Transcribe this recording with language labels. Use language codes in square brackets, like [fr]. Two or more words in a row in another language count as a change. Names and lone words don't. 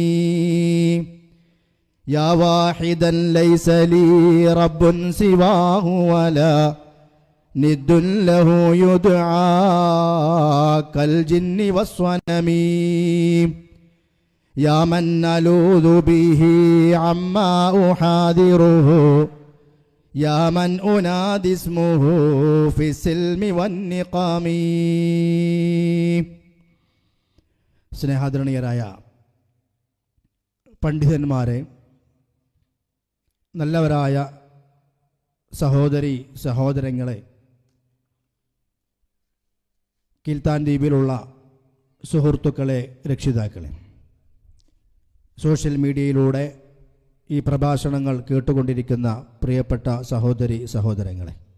[ar] يا واحدا ليس لي رب سواه ولا ند له يدعى كالجن والصنم. يا من نلوذ به عما أحاذره، يا من أنادي اسمه في السلم والنقام. [ml] സ്നേഹാദരണീയരായ പണ്ഡിതന്മാരെ, നല്ലവരായ സഹോദരി സഹോദരങ്ങളെ, കിൽത്താൻ ദ്വീപിലുള്ള സുഹൃത്തുക്കളെ, രക്ഷിതാക്കളെ, സോഷ്യൽ മീഡിയയിലൂടെ ഈ പ്രഭാഷണങ്ങൾ കേട്ടുകൊണ്ടിരിക്കുന്ന പ്രിയപ്പെട്ട സഹോദരി സഹോദരങ്ങളെ,